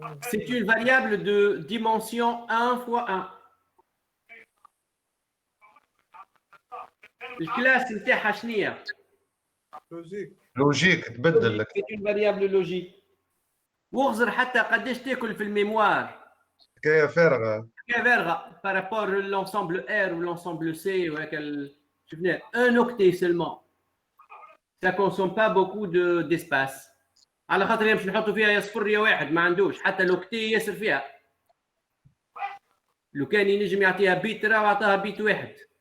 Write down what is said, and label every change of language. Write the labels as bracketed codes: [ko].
[fr] C'est une variable de dimension 1 fois 1. [ar] الكلاس نتاعها شنية؟ لوجيك تبدل لك. [fr] C'est une variable logique. [ar] واغزر حتى قداش تاكل في الميموار. حكاية فارغة. حكاية فارغة [fr] par rapport à l'ensemble R ou l'ensemble C [ar] ou شفنا [fr] un octet seulement. Ça consomme pas beaucoup d'espace. [ar] على خاطر يمشي نحطوا فيها يا صفر يا واحد ما عندوش حتى لوكتي ياسر فيها. لو كان ينجم يعطيها بيت راه عطاها بيت واحد.